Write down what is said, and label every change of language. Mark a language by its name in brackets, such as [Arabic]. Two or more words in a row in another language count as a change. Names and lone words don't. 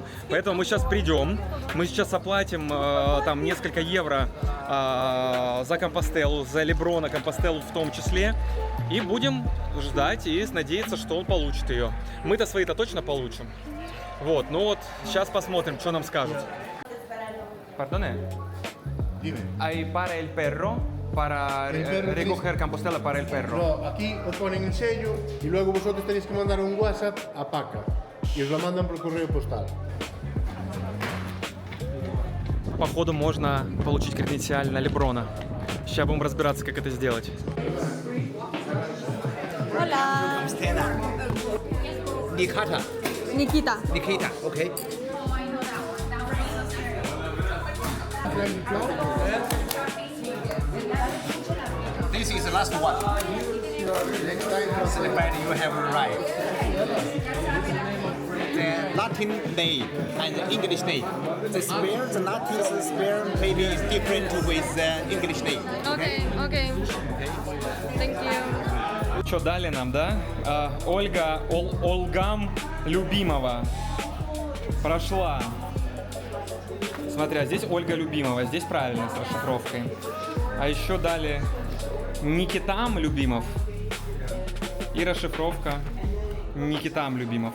[Russian] Поэтому мы сейчас придем, мы сейчас оплатим там несколько евро за компостеллу, за Леброна компостеллу в том числе. И будем ждать и надеяться, что он получит ее. Мы-то свои-то точно получим. Вот, ну вот, сейчас посмотрим, что нам скажут. [Spanish] Perdone. Dime. Hay para el perro, para El perro recoger compostela para el perro. No, aquí os ponen el sello y luego vosotros tenéis que mandar un WhatsApp a Paca y os lo mandan por correo postal. [Russian] Походу можно получить креденциаль на Леброна. Сейчас будем разбираться, как это сделать. [Spanish] Hola. Nikita. [Russian] Никита. [English] Nikita, okay. This is the last one. Next time, Celebrate you have arrived. The Latin name and the English name. The spell, the Latin spell maybe is different with the English name. Окей. Thank you. [Russian] Что дали нам, да? Олгам Любимова прошла. Смотри, а здесь Ольга Любимова, здесь правильно с расшифровкой. А еще дали Никитам Любимов и расшифровка Никитам Любимов.